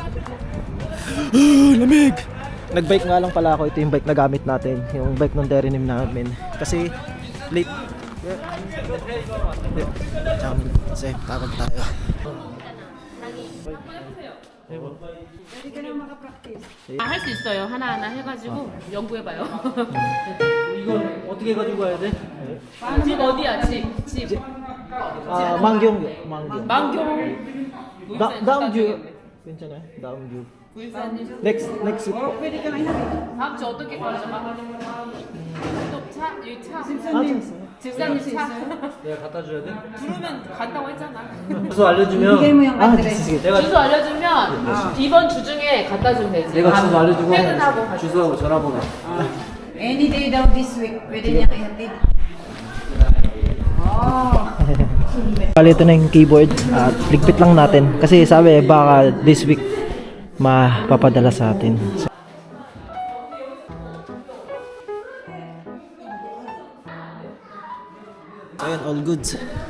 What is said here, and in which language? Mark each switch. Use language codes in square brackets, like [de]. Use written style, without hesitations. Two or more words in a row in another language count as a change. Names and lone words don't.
[tl] Lamig! Nagbike nga lang pala ako. Ito yung bike na gamit natin, yung bike ng Derenim namin. Kasi late. Kasi tawag tayo. Pwede ka na makapractice. [ko] 할 수 있어요. 하나하나 해가지고 연구해봐요. 이건 어떻게 가지고 가야 돼? 집 어디야? 집. 망경. 망경. 다음 주 괜찮아요? 다음 주. [en] Next week po. [tl] Pwede ka na ihabit. [ko] 다음 주 어떻게 가죠? 또 차? 이 차. 집사님 차. 내가 갖다 줘야 돼? 부르면 간다고 했잖아. 주소 알려주면. [tl] Bigay mo yung address. [ko] 내가 주소 알려주면 이번 주 중에 갖다 주면 되지. 내가 주소 알려주고 퇴근하고 가자. 주소하고 전화번호. [en] Any day daw this week, [tl] pwede niyang ihatid. Bali, ito na yung keyboard at ligpit lang natin kasi sabi baka [en] this week [tl] mapapadala sa atin. Ayun, [en] all goods.